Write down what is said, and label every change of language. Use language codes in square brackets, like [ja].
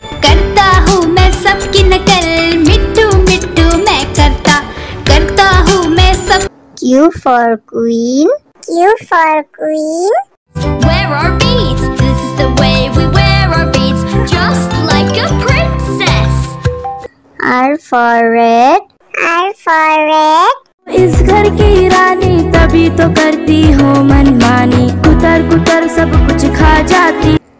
[hi] करता हूँ मैं सबकी नकल, मिट्टू मिट्टू मैं करता हूँ मैं सब। [en] Q for queen. Q for queen. Wear our beads, this is the way we wear our beads, just like a princess. R for red. R for red. [hi] इस घर की रानी तभी तो करती हो मनमानी, कुतर कुतर सब कुछ खा जाती।